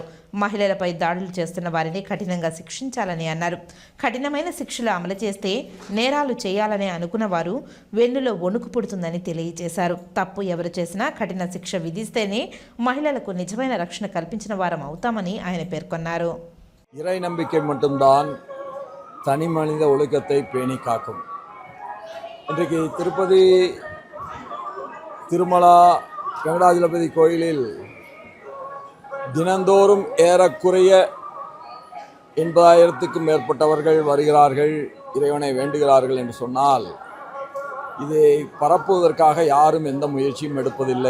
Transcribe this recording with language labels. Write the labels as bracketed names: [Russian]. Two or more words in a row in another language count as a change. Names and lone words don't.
[Telugu] మహిళలపై దాడులు చేస్తున్న వారిని కఠినంగా శిక్షించాలని అన్నారు. కఠినమైన శిక్షలు అమలు చేస్తే నేరాలు చేయాలని అనుకున్న వారు వెన్నులో వణుకు పుడుతుందని తెలియజేశారు. తప్పు ఎవరు చేసినా కఠిన శిక్ష విధిస్తేనే మహిళలకు నిజమైన రక్షణ కల్పించిన వారం అవుతామని ఆయన పేర్కొన్నారు. [Tamil] இறை நம்பிக்கை மட்டும்தான் தனி மனித ஒழுக்கத்தை பேணி காக்கும். இன்றைக்கு திருப்பதி திருமலா வெங்கடாஜலபதி கோயிலில் தினந்தோறும் ஏறக்குறைய 80,000க்கும் மேற்பட்டவர்கள் வருகிறார்கள், இறைவனை வேண்டுகிறார்கள் என்று சொன்னால் இதை பரப்புவதற்காக யாரும் எந்த முயற்சியும் எடுப்பதில்லை.